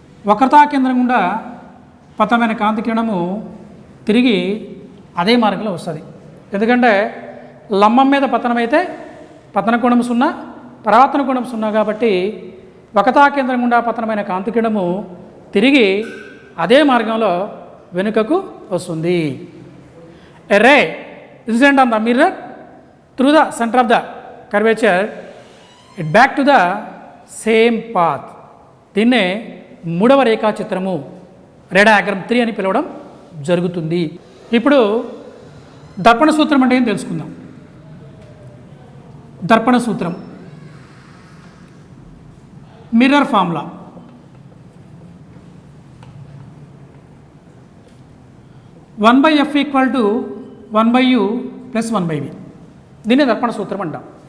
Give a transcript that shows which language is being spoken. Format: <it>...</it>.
<te>వక్రతా కేంద్రం గుండా పతనమైన కాంతి కిరణము తిరిగి అదే మార్గంలో వస్తుంది. ఎందుకంటే లంబం మీద పతనమైతే పతన కోణం 0, పరావర్తన కోణం 0 కాబట్టి వక్రతా కేంద్రం గుండా పతనమైన కాంతి కిరణము తిరిగి అదే మార్గంలో వెనుకకు వస్తుంది.</te> <en>A ray incident on the mirror through the center of the curvature it back to the same path.</en> <te>దీన్నే 3వ రేఖాచిత్రము రే డయాగ్రామ్ 3 అని పిలవడం జరుగుతుంది. ఇప్పుడు దర్పణ సూత్రం అంటే ఏం తెలుసుకుందాం. దర్పణ సూత్రం mirror formula one by F equal to 1/u + 1/v. దీన్ని దర్పణ సూత్రం అంటాం.</te>